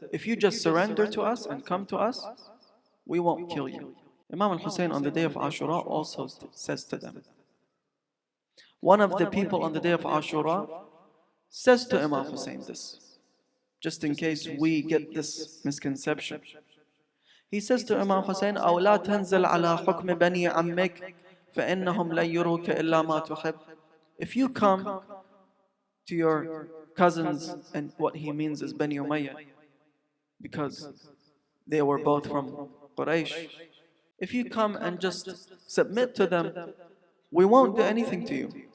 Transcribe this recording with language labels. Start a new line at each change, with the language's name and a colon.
English: If you just surrender to us and come to us, we won't kill you. Imam al-Hussein on the day of Ashura also says to them. One of the people on the day of Ashura says to Imam Hussein this, just in case we get this misconception. He says to Imam Hussein,
Arabic: أو لا تنزل على حكم بني عمك فإنهم لن يروك إلا ما تحب.
English: If you come to your cousins, and what he means is Bani Umayyah, because they were both from Quraysh. If you come and just submit to them, we won't do anything to you.